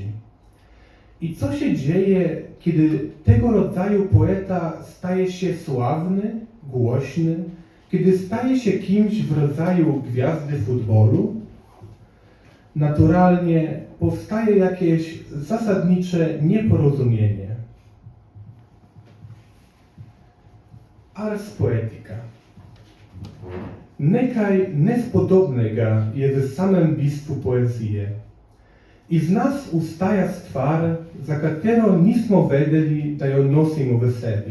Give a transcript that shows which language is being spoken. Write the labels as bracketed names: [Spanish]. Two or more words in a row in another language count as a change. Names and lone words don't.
[Polish] I co się dzieje, kiedy tego rodzaju poeta staje się sławny, głośny, kiedy staje się kimś w rodzaju gwiazdy futbolu? Naturalnie powstaje jakieś zasadnicze nieporozumienie. Ars poetica. [Slovenian] Nekaj nespodobnega je v samem bistvu poezije. Iz nas ustaja stvar, za katero nismo vedeli, da jo nosimo v sebi.